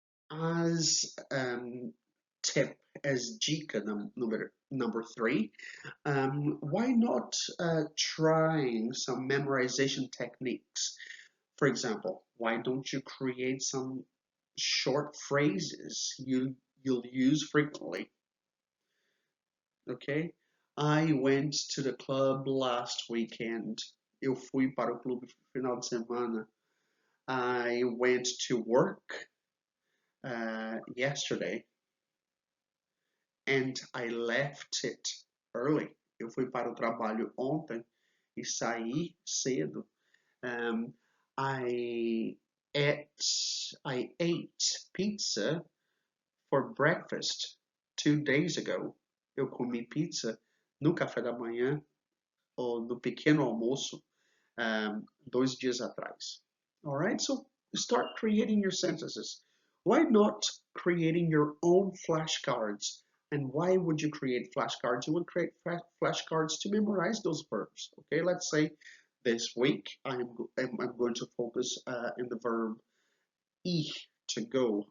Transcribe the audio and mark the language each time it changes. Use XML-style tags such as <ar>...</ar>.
<en>As tip,</en> <pt>as dica</pt> <en>number three, why not trying some memorization techniques? For example, why don't you create some short phrases you'll use frequently? Okay? I went to the club last weekend.</en> <pt>Eu fui para o clube final de semana.</pt> <en>I went to work yesterday and I left it early.</en> <pt>Eu fui para o trabalho ontem e saí cedo.</pt> <en>Um, I I ate pizza for breakfast 2 days ago.</en> <pt>Eu comi pizza no café da manhã ou no pequeno almoço 2 dias atrás.</pt> <en>All right, so start creating your sentences. Why not creating your own flashcards? And why would you create flashcards? You would create flashcards to memorize those verbs. Okay, let's say this week I'm going to focus in the verb ir, to go.</en>